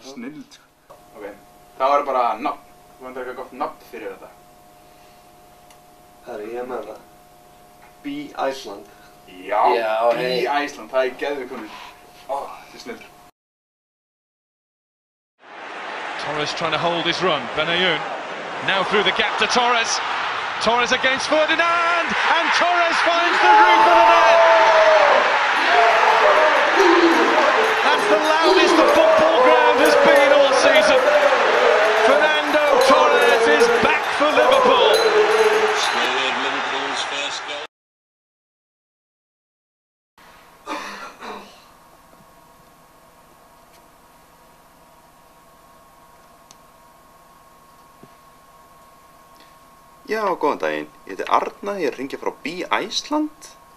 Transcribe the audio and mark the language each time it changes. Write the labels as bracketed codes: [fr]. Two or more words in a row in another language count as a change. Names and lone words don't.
[is] Snillt, sko. Ok, það var bara nafn. Þú vantar eitthvað gott nafn fyrir þetta. Herri, ég er með þetta. Be Iceland. Já, Be hey. Iceland, það er geðveik hugmynd. Þetta er snillt. [en] Torres trying to hold his run. Benayoun now through the gap to Torres. Torres against Ferdinand, and Torres finds the roof of the net. That's the loudest the football ground has been all season. Fernando Torres is back for Liverpool. Liverpool's first goal. [is] Já, góðan daginn. Ég heiti Arna, ég er að hringja frá Be Iceland.